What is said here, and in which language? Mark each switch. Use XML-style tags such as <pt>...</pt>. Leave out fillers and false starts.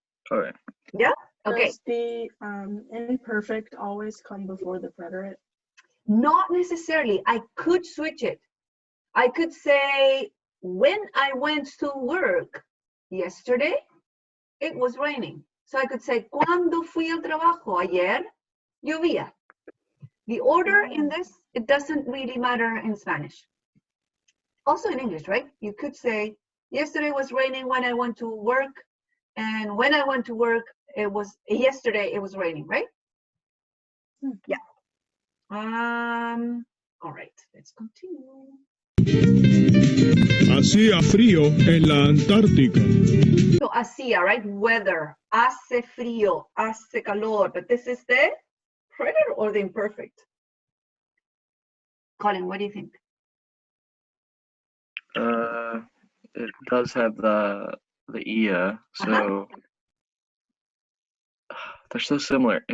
<en>Okay. Okay, Does the imperfect always come before the preterite? not necessarily. I could switch it. I could say, when I went to work yesterday, it was raining. So I could say,</en> <es>cuando fui al trabajo ayer, llovía.</es> <en>The order in this, it doesn't really matter in Spanish. Also in English, right? You could say, yesterday was raining when I went to work, and when I went to work, yesterday it was raining, right? Yeah. All right, let's continue.</en> <es>Hacía frío en la Antártica.</es> <en>So hacía, right? Weather.</en> <es>Hace frío, hace calor.</es> <en>But this is the preterite or the imperfect? Colin, what do you think? It does have the ia, so they're so similar.</en>